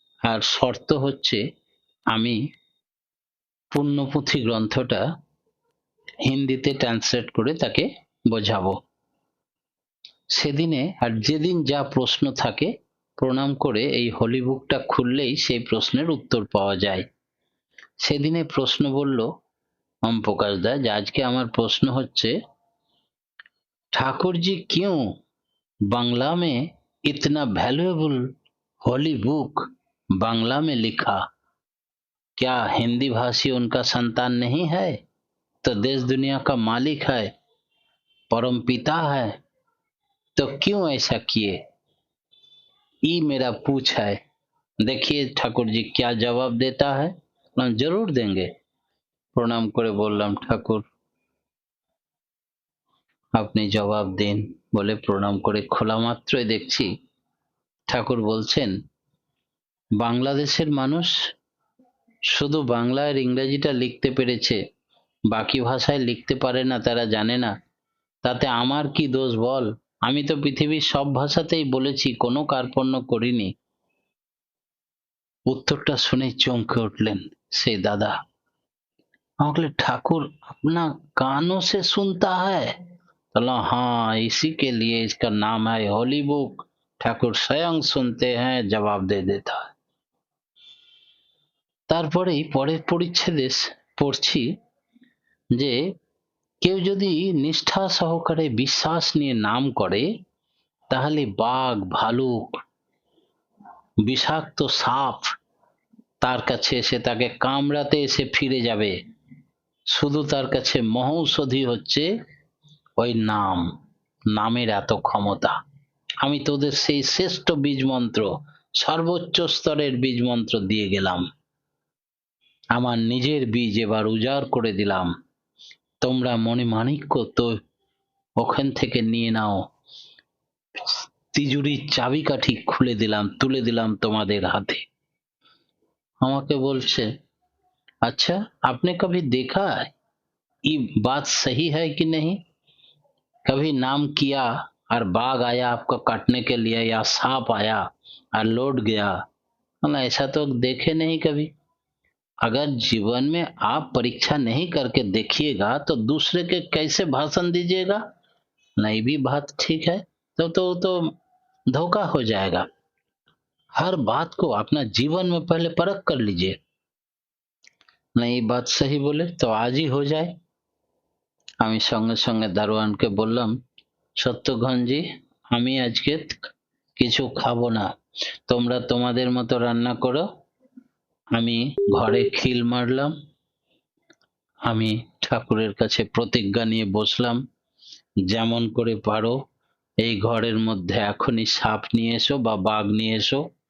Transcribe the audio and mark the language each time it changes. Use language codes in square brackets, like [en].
[bn] আর শর্ত হচ্ছে, আমি পুণ্যপুঁথি গ্রন্থটা হিন্দিতে ট্রান্সলেট করে তাকে বোঝাবো। সেদিনে আর যেদিন যা প্রশ্ন থাকে, প্রণাম করে এই হোলি বুকটা খুললেই সেই প্রশ্নের উত্তর পাওয়া যায়। সেদিনে প্রশ্ন বলল ওম প্রকাশ দা, যে আজকে আমার প্রশ্ন হচ্ছে, [hi] ठाकुर जी क्यों बांग्ला में इतना वैल्यूएबल होली बुक बांग्ला में लिखा? क्या हिंदी भाषी उनका संतान नहीं है? तो देश दुनिया का मालिक है, परम पिता है, तो क्यों ऐसा किए? ये मेरा पूछ है। देखिए ठाकुर जी क्या जवाब देता है। हम जरूर देंगे। [bn] प्रणाम करे बोललाम, ठाकुर আপনি জবাব দিন। বলে প্রণাম করে খোলা মাত্রই দেখছি ঠাকুর বলছেন, বাংলাদেশের মানুষ শুধু বাংলা আর ইংরেজিটা লিখতে পেরেছে, বাকি ভাষায় লিখতে পারে না, তারা জানে না। তাতে আমার কি দোষ বল? আমি তো পৃথিবীর সব ভাষাতেই বলেছি, কোনো কার্পণ্য করিনি। উত্তরটা শুনে চমকে উঠলেন সেই দাদা। আমাকে [hi] ठाकुर अपना कानों से सुनता है? बोला हाँ, इसी के लिए इसका नाम है होली बुक। ठाकुर स्वयं सुनते हैं, जवाब दे देता है। [bn] তারপরেই পরের পরিচ্ছেদে পড়ছি যে, কেউ যদি নিষ্ঠা সহকারে বিশ্বাস নিয়ে নাম করে, তাহলে বাঘ, ভালুক, বিষাক্ত সাপ তার কাছে এসে তাকে কামড়াতে এসে ফিরে যাবে। শুধু তার কাছে মহৌষধি হচ্ছে ওই নাম, নামের এত ক্ষমতা। আমি তোদের সেই শ্রেষ্ঠ বীজ মন্ত্র, সর্বোচ্চ স্তরের বীজ মন্ত্র দিয়ে গেলাম। আমার নিজের বীজ এবার উজাড় করে দিলাম। তোমরা মণি মাণিক্য তো ওখান থেকে নিয়ে নাও। তিজুরির চাবিকাঠি খুলে দিলাম, তুলে দিলাম তোমাদের হাতে। আমাকে বলছে, [hi] अच्छा आपने कभी देखा ये बात सही है कि नहीं? कभी नाम किया और बाघ आया आपको काटने के लिए, या सांप आया और लौट गया? बोला ऐसा तो देखे नहीं कभी। अगर जीवन में आप परीक्षा नहीं करके देखिएगा तो दूसरे के कैसे भाषण दीजिएगा? नहीं भी बात ठीक है, तो धोखा हो जाएगा। हर बात को अपना जीवन में पहले परख कर लीजिए। नहीं बात सही बोले तो आज ही हो जाए। [bn] আমি সঙ্গে সঙ্গে দারোয়ানকে বললাম, সত্যঘনজি, আমি আজকে কিছু খাবো না, তোমরা তোমাদের মতো রান্না করো। আমি ঘরে খিল মারলাম। আমি ঠাকুরের কাছে প্রতিজ্ঞা নিয়ে বসলাম, যেমন করে পারো এই ঘরের মধ্যে এখনই সাপ নিয়ে এসো বা বাঘ নিয়ে এসো।